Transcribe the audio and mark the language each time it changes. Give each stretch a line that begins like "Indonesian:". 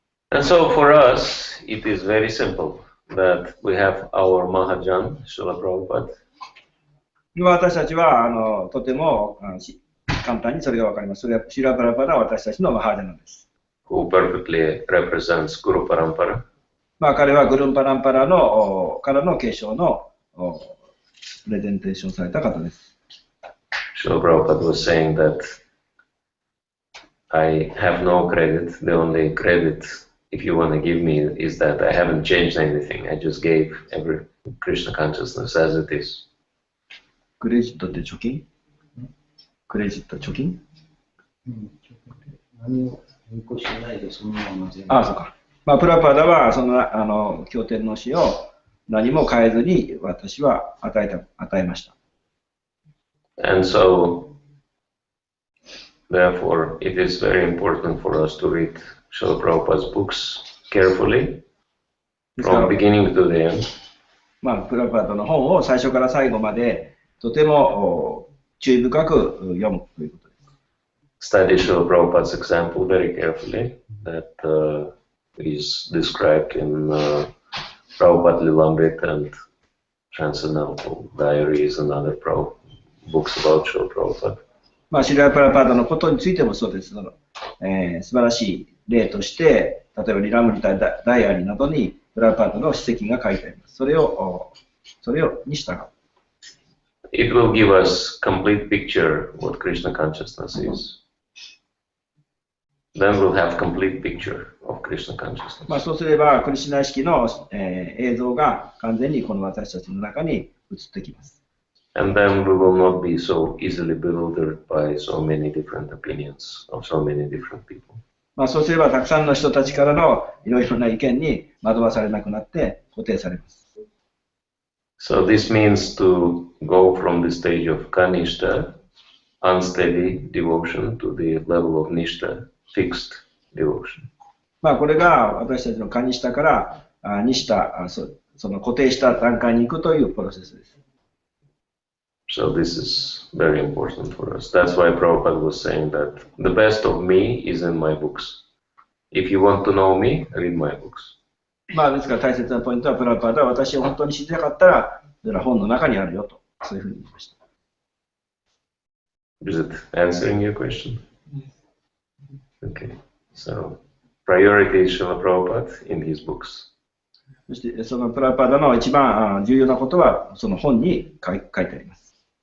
English: And so for us, it is very simple that we have our Mahajan, Srila Prabhupada.
Japanese: 私たちはとても簡単にそれがわかります。それはシラプラパラは私たちのマハージャナです。
English: Who perfectly represents Guru Parampara.
Japanese: まあ彼はグルンパランパラのからの継承のプレゼンテーションされた方です。
English: Srila Prabhupada was saying that I have no credit. The only credit, if you want to give me, is that I haven't changed anything. I just gave every Krishna consciousness as it is.
Japanese: クレジットって貯金？クレジット貯金？何を変更しないでそのまま全部。ああ、そうか。まあ、プラパダはその経典の詩を何も変えずに私は与えました。
English: And so, therefore, it is very important for us to read Srila Prabhupada's books carefully, from beginning to the end.
Japanese: まあ、プラパダの本を最初から最後までとても注意深く読むということです。
English: Study Srila Prabhupada's example very carefully. That is described in Prabhupada Lilamrita and Transcendental Diaries and other books about Srila Prabhupada.
Japanese: まあ、シラプラパダのことについてもそうです。素晴らしい例として、例えばリラムリタダイアリーなどにプラパダの史跡が書いてあります。それをに従う。
English: It will give us complete picture what Krishna consciousness is. Then we'll have complete picture of Krishna consciousness.
Japanese: まあそうすればクリシュナ意識の、映像が完全にこの私たちの中に映ってきます。
English: And then we will not be so easily bewildered by so many different opinions of so many different people.
Japanese: まあそうすればたくさんの人たちからのいろいろな意見に惑わされなくなって固定されます。
English: So this means to go from the stage of kanishta, unsteady devotion, to the level of nishta, fixed devotion.
Japanese: まあこれが私たちのカニシタからニシタ、その固定した段階に行くというプロセスです。
English: So this is very important for us. That's why Prabhupada was saying that the best of me is in my books. If you want to know me, read my books.
Japanese: まあですから大切なポイントは、プラブパーダは私を本当に知りたかったら、それは本の中にあるよと、そういうふうに言いました。
English: Is it answering your question? Okay. So, priority is Srila Prabhupada in his books.
Japanese: そしてそのプラブパーダの一番重要なことは、その本に書いてあります。